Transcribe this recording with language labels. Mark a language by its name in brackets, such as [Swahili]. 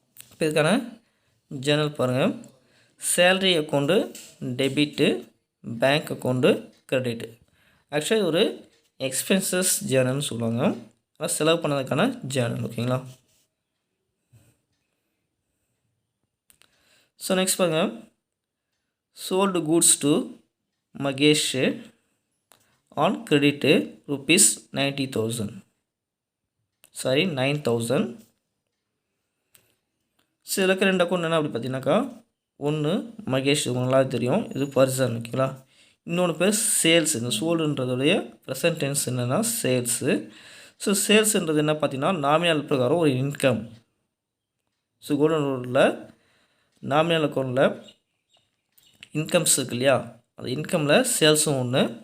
[Tamil] இப்போ இதுக்கான ஜேர்னல் பாருங்கள், salary account debit, bank account credit. Actually ஒரு எக்ஸ்பென்சஸ் ஜேர்னல்னு சொல்லுவாங்க, ஆனால் செலவு பண்ணதுக்கான ஜேர்னல். ஓகேங்களா. [English] so next [Tamil] பாருங்கள், [English] sold goods to Magesh on credit rupees 90,000. Sorry, 9,000. [Tamil] So இதில் 2 அக்கௌண்ட் என்ன அப்படி பார்த்தீங்கன்னாக்கா, ஒன்று மகேஷ், உங்களால் தெரியும், இது பர்சன். ஓகேங்களா. இன்னொன்று பேர் சேல்ஸ். இந்த சோல்டுன்றதுடைய ப்ரெசன்ட் டென்ஸ் என்னென்னா சேல்ஸு. ஸோ சேல்ஸுன்றது என்ன பார்த்தீங்கன்னா நாமினல் பிரகாரம் ஒரு இன்கம். ஸோ கோல்டனில் நாமினல் அக்கௌண்ட்டில் இன்கம்ஸ் இருக்கு இல்லையா, அந்த இன்கமில் சேல்ஸும் ஒன்று.